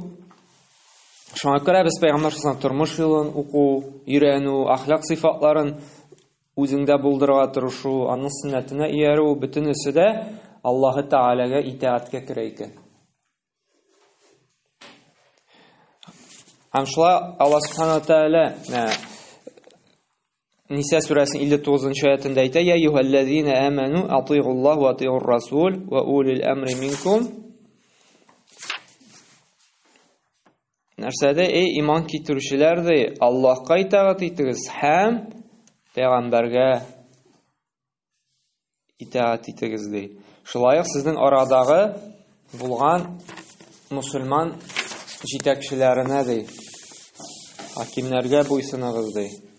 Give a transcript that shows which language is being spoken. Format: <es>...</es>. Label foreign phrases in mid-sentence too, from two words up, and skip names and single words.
<tt>Шуңа күрә без Пәйгамбәр саллаллаһу тормыш юлын уку, өйрәнү, ахлак сыйфатларын үзеңдә булдырырга тырышу, аның сөннәтенә иярү, бөтенесе дә Аллаһы Тәгаләгә итааткә керә икән. Һәм шулай</tt> <ar>الله سبحانه وتعالى</ar> <tt>Ниса сүрәсенең 59-нчы аятында әйтә:</tt> <ar>"يا أيها الذين آمنوا أطيعوا الله وأطيعوا الرسول وأولي الأمر منكم".</ar> <tt>Нәрсәдә, эй иман китерүчеләр, ди, Аллаһка итаат итегез һәм Пәйгамбәргә итаат итегез, ди. Шулай ук сезнең арадагы булган мусульман җитәкчеләренә, ди, хакимнәргә буйсыныгыз, ди.</tt>